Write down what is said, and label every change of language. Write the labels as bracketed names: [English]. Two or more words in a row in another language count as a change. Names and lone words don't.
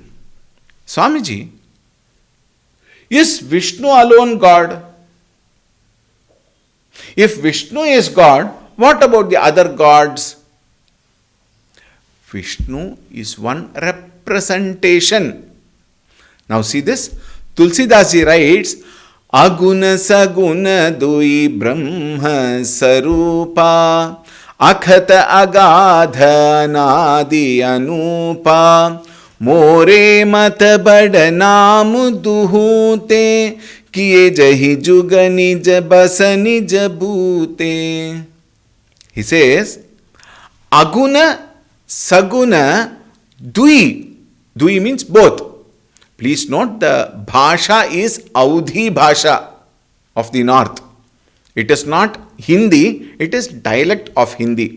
[English] Swamiji, is Vishnu alone God? If Vishnu is God, what about the other gods? Vishnu is one representation. Now see this. Tulsidas ji writes, [Awadhi] अगुन सगुन दुइ ब्रह्म सरूपा अकथ अगाध अनादि अनूपा मोरे मत बड़ नाम दुहूते किए जही जुग निज बस निज बूते. [English] He says, [Awadhi] अगुन, सगुन, दुइ. [English] Dui means both. Please note the Bhasha is Audhi Bhasha of the north. It is not Hindi, it is dialect of Hindi.